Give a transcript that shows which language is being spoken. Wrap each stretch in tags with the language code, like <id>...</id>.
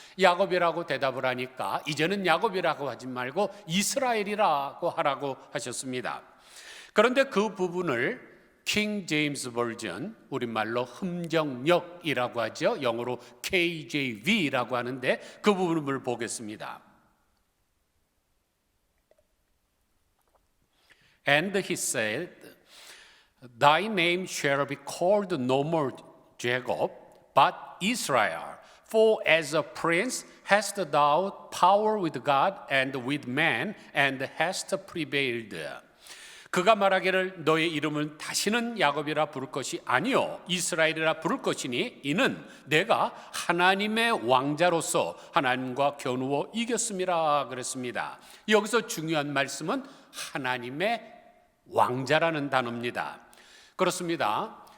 <ko>야곱이라고 대답을 하니까 이제는 야곱이라고 하지 말고 이스라엘이라고 하라고 하셨습니다. 그런데 그 부분을 킹 제임스 버전, 우리말로 흠정역이라고 하죠. 영어로 KJV라고 하는데 그 부분을 보겠습니다.</ko> <en>And he said, Thy name shall be called no more Jacob, but Israel. For as a prince hast thou power with God and with man, and hast prevailed.</en> <ko>그가 말하기를 너의 이름은 다시는 야곱이라 부를 것이 아니요 이스라엘이라 부를 것이니 이는 내가 하나님의 왕자로서 하나님과 겨누어 이겼음이라 그랬습니다. 여기서 중요한 말씀은 하나님의 왕자라는 단어입니다. 그렇습니다.</ko>